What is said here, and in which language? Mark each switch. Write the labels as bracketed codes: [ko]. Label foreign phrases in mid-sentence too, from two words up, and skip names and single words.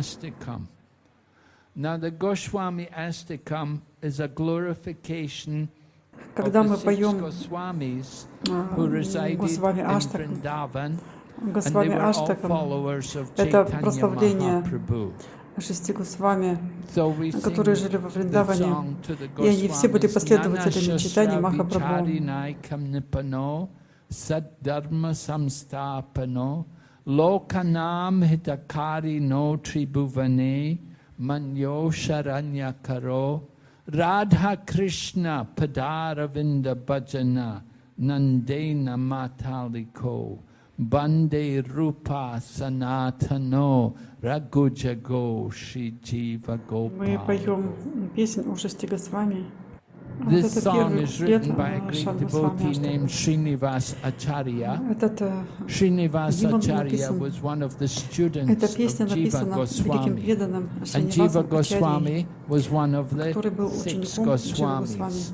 [ru] Когда мы поем Госвами Аштакам, Госвами Аштакам, это прославление 6 Госвами, которые жили во Вриндаване, и они все были последователями читания Махапрабху. [sa] लोकानां हितकारिणौ त्रिभुवने मान्यौ शरण्याकरौ राधा कृष्ण पदारविन्द भजनानन्देन मत्तालिकौ वन्दे रूप सनातनौ रघुयुगौ श्री जीव गोपालकौ. [ru] Мы поем песнь о 6 Госвами. [en] This song is written by a great devotee named Srinivas Acharya. Srinivas Acharya was one of the students of Jiva Goswami, and Jiva Goswami was one of the 6 Goswamis.